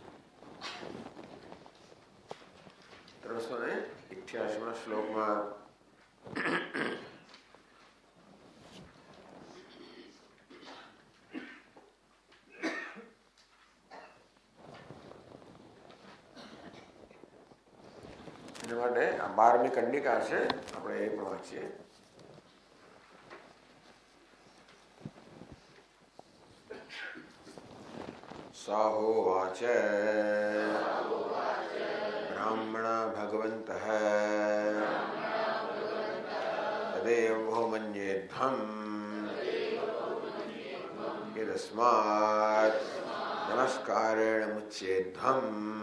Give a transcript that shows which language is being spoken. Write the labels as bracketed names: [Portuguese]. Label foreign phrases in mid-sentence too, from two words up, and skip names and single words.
[Gujarati] 388 શ્લોકમાં એના માટે આ 12મી કંડિકા છે, આપણે એ પણ વાંચીએ. [Sanskrit] साहोवाच ब्राह्मण भगवन्तः तदेव बहुमन्येध्वम् यदस्मात् नमस्कारेण मुच्येध्वम्